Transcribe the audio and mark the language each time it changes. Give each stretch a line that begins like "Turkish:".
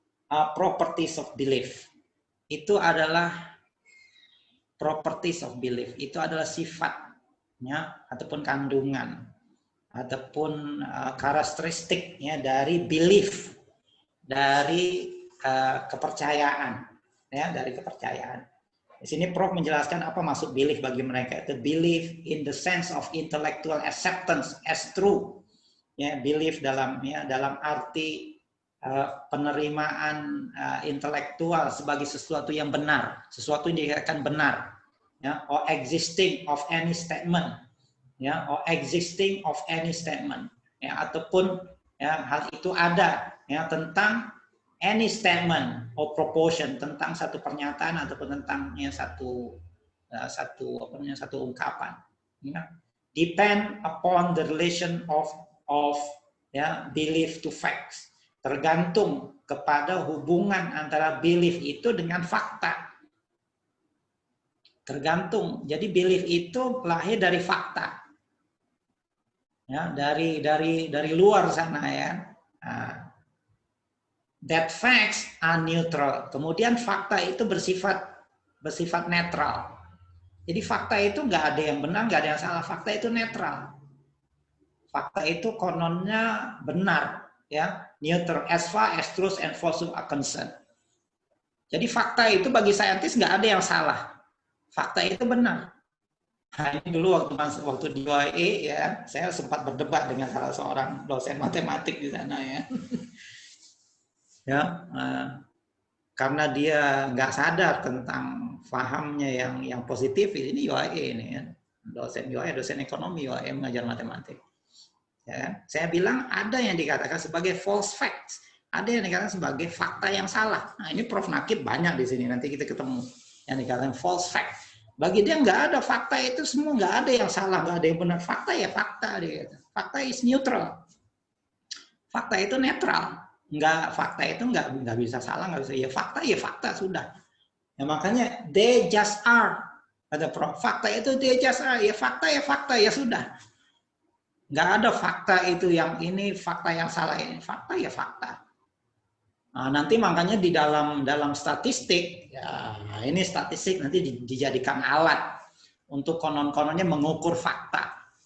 English: Properties of belief,
Indonesian: itu adalah properties of belief, itu adalah sifatnya ataupun kandungan ataupun karakteristiknya dari belief, dari kepercayaan, ya, dari kepercayaan. Di sini Prof menjelaskan apa maksud belief bagi mereka. Itu
English: belief in the sense of intellectual acceptance as true.
Indonesian: Ya, belief dalam arti penerimaan intelektual sebagai sesuatu yang benar, sesuatu yang dikatakan benar, ya,
English: or existing of any statement,
Indonesian: ya, or existing of any statement, ya, ataupun ya, hal itu ada, ya, tentang
English: any statement or proportion,
Indonesian: tentang satu pernyataan ataupun tentang ya, satu ungkapan, ya.
English: Depend upon the relation of ya, belief to facts,
Indonesian: tergantung kepada hubungan antara belief itu dengan fakta. Tergantung. Jadi belief itu lahir dari fakta, ya, dari luar sana, ya.
English: Nah, that facts are neutral.
Indonesian: Kemudian fakta itu bersifat netral. Jadi fakta itu nggak ada yang benar, nggak ada yang salah. Fakta itu netral. Fakta itu kononnya benar, ya,
English: neutral as far as truth and falsehood are concerned.
Indonesian: Jadi fakta itu bagi saintis nggak ada yang salah. Fakta itu benar. Nah, ini dulu waktu di UAE, ya, saya sempat berdebat dengan salah seorang dosen matematik di sana, ya. Ya, karena dia nggak sadar tentang pahamnya yang positif. Ini UAE ini, ya, dosen UAE, dosen ekonomi UAE mengajar matematik. Ya, saya bilang ada yang dikatakan sebagai false facts, ada yang dikatakan sebagai fakta yang salah. Nah, ini Prof Nakib banyak di sini, nanti kita ketemu yang dikatakan false fact. Bagi dia nggak ada, fakta itu semua nggak ada yang salah, nggak ada yang benar. Fakta ya fakta, dia kata. Fakta
English: is neutral.
Indonesian: Fakta itu netral. Fakta itu nggak bisa salah, nggak bisa. Ya fakta sudah. Ya, makanya
English: they just are.
Indonesian: Ada Prof. Fakta itu
English: they just are.
Indonesian: Ya fakta ya sudah. Nggak ada fakta itu yang ini, fakta yang salah ini. Fakta ya fakta. Nah, nanti makanya di dalam statistik, ya, ini statistik nanti dijadikan alat untuk konon-kononnya mengukur fakta.